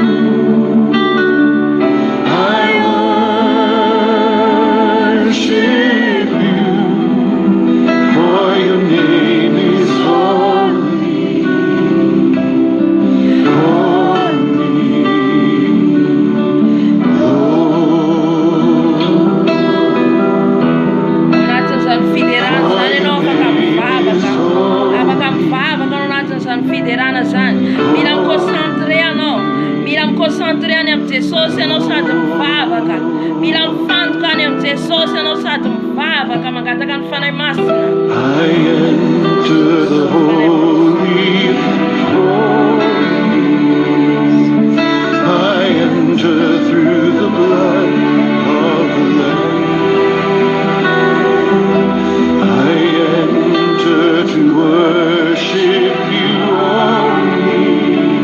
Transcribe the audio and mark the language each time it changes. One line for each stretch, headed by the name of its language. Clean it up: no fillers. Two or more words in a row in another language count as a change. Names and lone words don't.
English: I worship you. For your name is holy. Holy.
Malagasy: Fiderana zany mila miconcentre anao, mila miconcentre any amin'ny Jesosy anao sady mivavaka, mila mifantoka any amin'ny Jesosy anao sady mivavaka mangataka ny fanay masina.
English: I enter the holy of holies. I enter through the blood of the Lamb. I enter to worship you only.